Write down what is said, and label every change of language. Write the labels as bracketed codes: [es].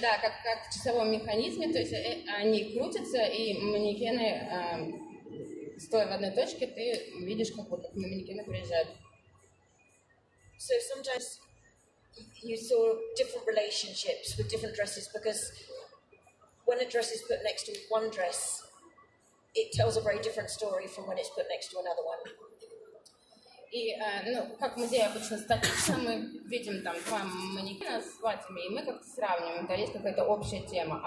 [ru] Как в часовом механизме, то есть они крутятся, и манекены, стоя в одной точке, ты видишь, как манекены приезжают. [en] So sometimes you saw different relationships with different dresses, because when a dress is put next to one dress, it tells a very different story from when it's put next to another one. [ru] И, как в музее обычно статично, мы видим там два манекена с платьями, и мы как-то сравниваем, то есть какая-то общая тема.